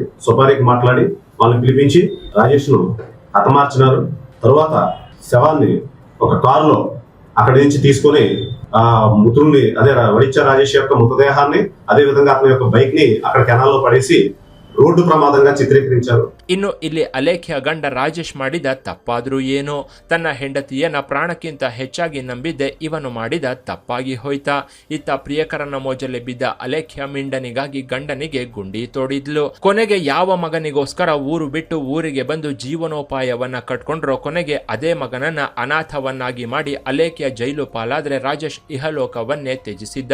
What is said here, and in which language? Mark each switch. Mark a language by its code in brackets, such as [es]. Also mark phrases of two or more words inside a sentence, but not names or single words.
[te] సుపారికి మాట్లాడి వాళ్ళని పిలిపించి రాజేష్ ను హతమార్చినారు. తరువాత శవాన్ని ఒక కారులో అక్కడి నుంచి తీసుకొని మృతుడిని అదే వడిచ్చ రాజేష్ యొక్క మృతదేహాన్ని అదే విధంగా అతని యొక్క బైక్ ని అక్కడ కెనాల్లో పడేసి రోడ్డు ప్రమాదంగా చిత్రీకరించారు. [kn] ಇನ್ನು ಇಲ್ಲಿ ಅಲೇಖ್ಯ ಗಂಡ ರಾಜೇಶ್ ಮಾಡಿದ ತಪ್ಪಾದ್ರೂ ಏನೋ, ತನ್ನ ಹೆಂಡತಿಯನ್ನ ಪ್ರಾಣಕ್ಕಿಂತ ಹೆಚ್ಚಾಗಿ ನಂಬಿದ್ದೆ ಇವನು ಮಾಡಿದ ತಪ್ಪಾಗಿ ಹೋಯ್ತಾ. ಇತ್ತ ಪ್ರಿಯಕರನ ಮೋಜಲ್ಲಿ ಬಿದ್ದ ಅಲೇಖ್ಯ ಮಿಂಡನಿಗಾಗಿ ಗಂಡನಿಗೆ ಗುಂಡಿ ತೋಡಿದ್ಲು. ಕೊನೆಗೆ ಯಾವ ಮಗನಿಗೋಸ್ಕರ ಊರು ಬಿಟ್ಟು ಊರಿಗೆ ಬಂದು ಜೀವನೋಪಾಯವನ್ನ ಕಟ್ಕೊಂಡ್ರೋ ಕೊನೆಗೆ ಅದೇ ಮಗನನ್ನ ಅನಾಥವನ್ನಾಗಿ ಮಾಡಿ ಅಲೇಖ್ಯ ಜೈಲು ಪಾಲಾದ್ರೆ ರಾಜೇಶ್ ಇಹಲೋಕವನ್ನೇ ತ್ಯಜಿಸಿದ್ದ.